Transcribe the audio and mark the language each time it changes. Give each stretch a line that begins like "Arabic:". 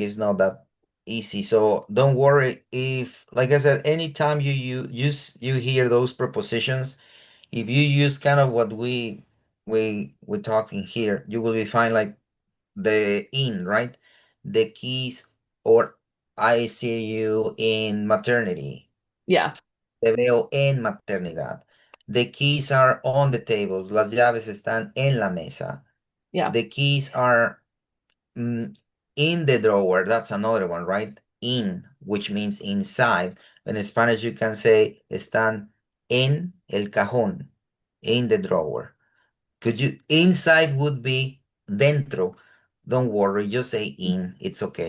English: It's not that easy. So don't worry if, like I said, anytime you hear those prepositions, if you use kind of what we're talking here, you will be fine. Like the in, right? The keys, or I see you in maternity. Yeah.
Spanish: Te veo en maternidad.
English: The keys are on the tables.
Spanish: Las llaves están en la mesa.
English: Yeah. The keys are in the drawer. That's another one, right? In, which means inside. In Spanish, you can say
Spanish: están en el cajón,
English: in the drawer. Inside would be dentro. Don't worry, just say in. It's okay.